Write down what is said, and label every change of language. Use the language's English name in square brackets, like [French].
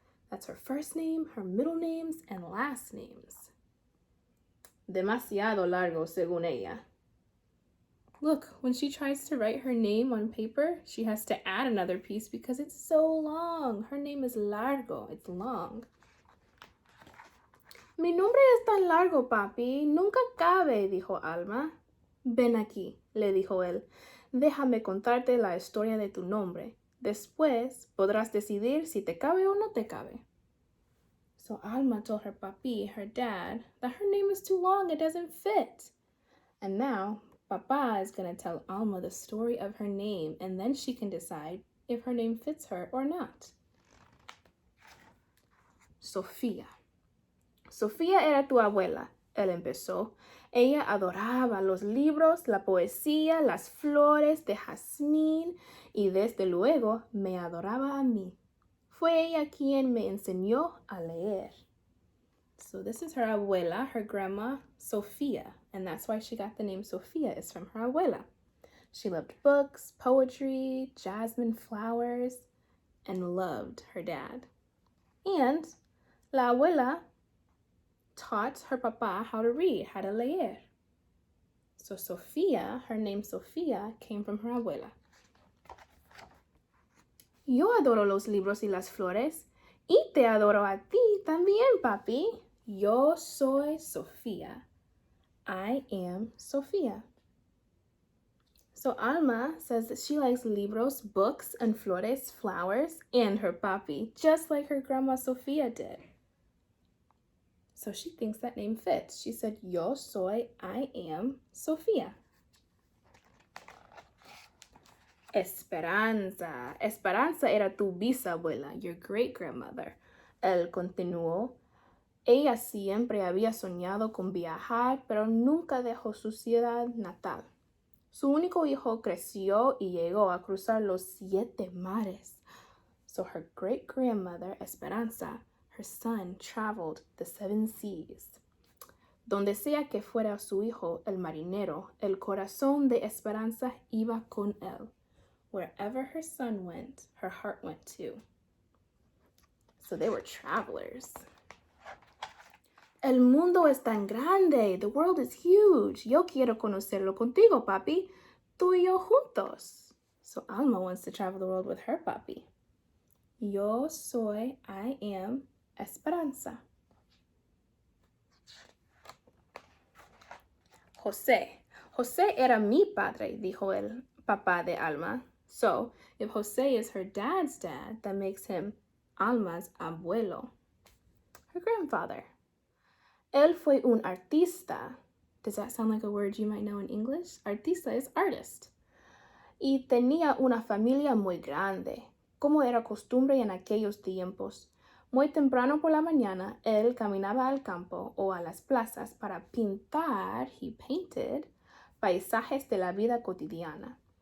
[English] That's her first name, her middle names, and last names. [Spanish] Demasiado largo, según ella. [English] Look, when she tries to write her name on paper, she has to add another piece because it's so long. Her name is largo, it's long. [Spanish] Mi nombre es tan largo, papi, nunca cabe, dijo Alma. Ven aquí, le dijo él. Déjame contarte la historia de tu nombre. Después podrás decidir si te cabe o no te cabe. [English] So Alma told her papi, her dad, that her name is too long, it doesn't fit. And now, Papa is going to tell Alma the story of her name, and then she can decide if her name fits her or not. [Spanish] Sofía. Sofía era tu abuela, él empezó. Ella adoraba los libros, la poesía, las flores de jazmín y desde luego me adoraba a mí. Fue ella quien me enseñó a leer. [English] So this is her abuela, her grandma, Sofía, and that's why she got the name Sofía, is from her abuela. She loved books, poetry, jasmine flowers, and loved her dad. And la abuela taught her papa how to read, how to leer. So Sofía, her name Sofía, came from her abuela. [Spanish] Yo adoro los libros y las flores, y te adoro a ti también, papi. Yo soy Sofía. [English] I am Sofía. So Alma says that she likes libros, books, and flores, flowers, and her papi, just like her grandma Sofía did. So she thinks that name fits. She said, [Spanish] Yo soy, [English] I am Sofía. [Spanish] Esperanza. Esperanza era tu bisabuela, [English] your great-grandmother. [Spanish] Él continuó. Ella siempre había soñado con viajar, pero nunca dejó su ciudad natal. Su único hijo creció y llegó a cruzar los 7 mares. [English] So her great-grandmother, Esperanza, her son, traveled the 7 seas. [Spanish] Donde sea que fuera su hijo, el marinero, el corazón de Esperanza iba con él. [English] Wherever her son went, her heart went too. So they were travelers. [Spanish] El mundo es tan grande. [English] The world is huge. [Spanish] Yo quiero conocerlo contigo, papi. Tú y yo juntos. [English] So Alma wants to travel the world with her papi. [Spanish] Yo soy, [English] I am [Spanish] Esperanza. José. José era mi padre, dijo el papá de Alma. [English] So, if José is her dad's dad, that makes him Alma's abuelo, her grandfather. [Spanish] Él fue un artista. [English] Does that sound like a word you might know in English? Artista is artist. [Spanish] Y tenía una familia muy grande, como era costumbre en aquellos tiempos. Muy temprano por la mañana, él caminaba al campo o a las plazas para pintar, [English] he painted, [Spanish] paisajes de la vida cotidiana.